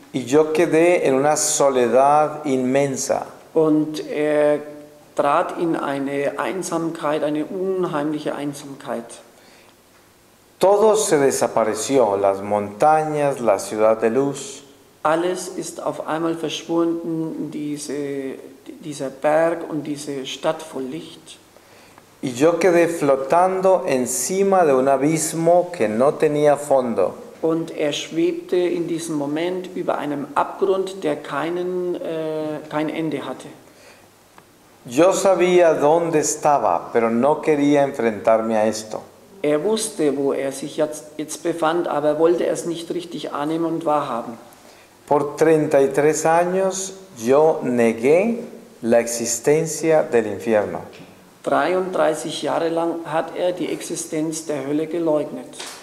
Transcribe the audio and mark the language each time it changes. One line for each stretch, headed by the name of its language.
Spanish: y yo quedé en una soledad inmensa.
German: Und er trat in eine Einsamkeit, eine unheimliche Einsamkeit.
Spanish: Todo se desapareció, las montañas, la ciudad de luz.
German: Alles ist auf einmal verschwunden, dieser Berg und diese Stadt voll Licht.
Spanish: Y yo quedé flotando encima de un abismo que no tenía fondo.
German: Und er schwebte in diesem Moment über einem Abgrund, der kein Ende hatte.
Spanish: Yo sabía dónde estaba, pero no quería enfrentarme a esto.
German: Er wusste, wo er sich jetzt befand, aber er wollte es nicht richtig annehmen und wahrhaben.
Spanish: Por 33 años yo negué la existencia del infierno.
German: 33 Jahre lang hat er die Existenz der Hölle geleugnet.